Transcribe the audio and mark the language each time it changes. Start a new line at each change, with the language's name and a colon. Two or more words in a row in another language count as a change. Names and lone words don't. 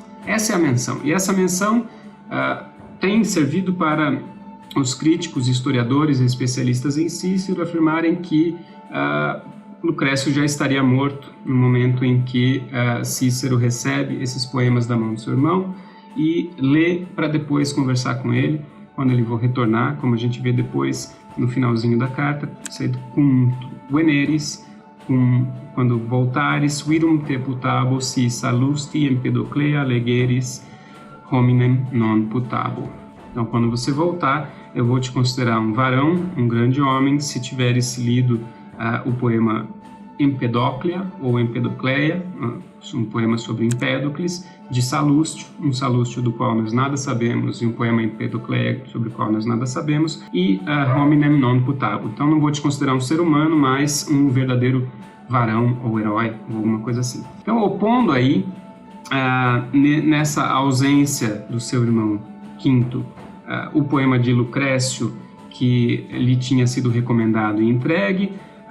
Portuguese: Essa é a menção, e essa menção tem servido para os críticos, historiadores e especialistas em Cícero afirmarem que Lucrécio já estaria morto no momento em que Cícero recebe esses poemas da mão do seu irmão e lê para depois conversar com ele, quando ele for retornar, como a gente vê depois no finalzinho da carta,
Latin: sed cum veneris,
Portuguese: quando voltares,
Latin: virum te putabo si salusti Empedoclea legeris hominem non putabo.
Portuguese: Então, quando você voltar, eu vou te considerar um varão, um grande homem, se tiveres lido o poema Empedoclea ou Empedocleia, um poema sobre Empédocles, de Salustio, um Salustio do qual nós nada sabemos, e um poema Empedocleia sobre o qual nós nada sabemos, e
Latin: hominem non putabo.
Portuguese: Então não vou te considerar um ser humano, mas um verdadeiro varão ou herói, ou alguma coisa assim. Então, opondo aí, nessa ausência do seu irmão Quinto, o poema de Lucrécio, que lhe tinha sido recomendado e entregue,